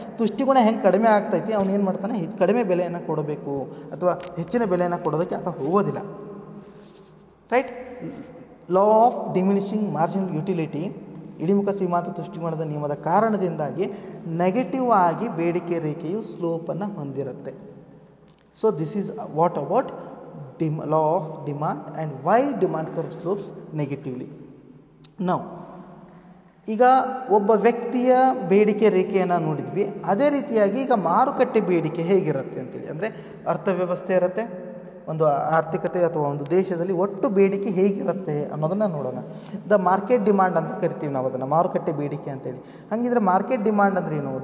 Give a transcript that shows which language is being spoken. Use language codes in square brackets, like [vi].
[kn] ತುಷ್ಟಿಗುಣ ಹೆಂಗೆ ಕಡಿಮೆ ಆಗ್ತೈತಿ, ಅವನು ಏನು ಮಾಡ್ತಾನೆ, ಕಡಿಮೆ ಬೆಲೆಯನ್ನು ಕೊಡಬೇಕು ಅಥವಾ ಹೆಚ್ಚಿನ ಬೆಲೆಯನ್ನು ಕೊಡೋದಕ್ಕೆ ಆತ ಹೋಗೋದಿಲ್ಲ, right? Law of diminishing marginal utility, ಇಳಿಮುಖ ಸೀಮಾಂತ ದೃಷ್ಟಿಕೋನದ ನಿಯಮದ ಕಾರಣದಿಂದಾಗಿ ನೆಗೆಟಿವ್ ಆಗಿ ಬೇಡಿಕೆ ರೇಖೆಯು ಸ್ಲೋಪನ್ನು ಹೊಂದಿರುತ್ತೆ. [en] So this is what about law of demand and why demand curve slopes negatively. [kn] Now ಈಗ ಒಬ್ಬ ವ್ಯಕ್ತಿಯ ಬೇಡಿಕೆ ರೇಖೆಯನ್ನು ನೋಡಿದ್ವಿ, ಅದೇ ರೀತಿಯಾಗಿ ಈಗ ಮಾರುಕಟ್ಟೆ ಬೇಡಿಕೆ ಹೇಗಿರುತ್ತೆ ಅಂತೇಳಿ, ಅಂದರೆ ಅರ್ಥವ್ಯವಸ್ಥೆ ಇರುತ್ತೆ, ಒಂದು ಆರ್ಥಿಕತೆ ಅಥವಾ ಒಂದು ದೇಶದಲ್ಲಿ ಒಟ್ಟು ಬೇಡಿಕೆ ಹೇಗಿರುತ್ತೆ ಅನ್ನೋದನ್ನು ನೋಡೋಣ. ದ ಮಾರ್ಕೆಟ್ ಡಿಮಾಂಡ್ ಅಂತ ಕರಿತೀವಿ ನಾವು ಅದನ್ನು, ಮಾರುಕಟ್ಟೆ ಬೇಡಿಕೆ ಅಂತೇಳಿ. ಹಾಗಿದ್ರೆ ಮಾರ್ಕೆಟ್ ಡಿಮಾಂಡ್ ಅಂದ್ರೆ ಏನು?